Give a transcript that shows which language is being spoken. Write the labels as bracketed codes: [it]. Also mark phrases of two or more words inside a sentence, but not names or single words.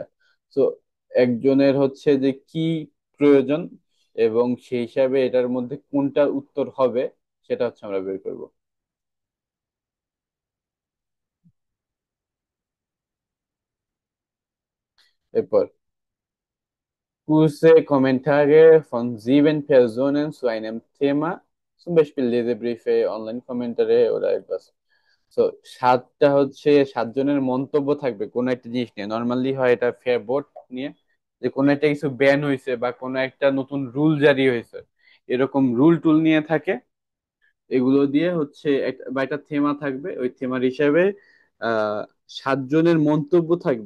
[bn] তো একজনের হচ্ছে যে কি প্রয়োজন, এবং সেই হিসাবে এটার মধ্যে কোনটা উত্তর হবে, সেটা হচ্ছে আমরা বের করব। [de] এরপর Kurze Kommentare von 7 Personen zu einem Thema, zum Beispiel Lesebriefe, Online-Kommentare oder etwas. [bn] তো 7টা হচ্ছে 7 জনের মন্তব্য থাকবে কোনো একটা জিনিস নিয়ে, নর্মালি হয় এটা ফেয়ার বোর্ড নিয়ে, যে কোনো একটা কিছু ব্যান হয়েছে বা কোনো একটা নতুন রুল জারি হয়েছে, এরকম রুল টুল নিয়ে থাকে। এগুলো দিয়ে হচ্ছে বা একটা থেমা থাকবে, ওই থেমার হিসাবে আহ 7 জনের মন্তব্য থাকবে।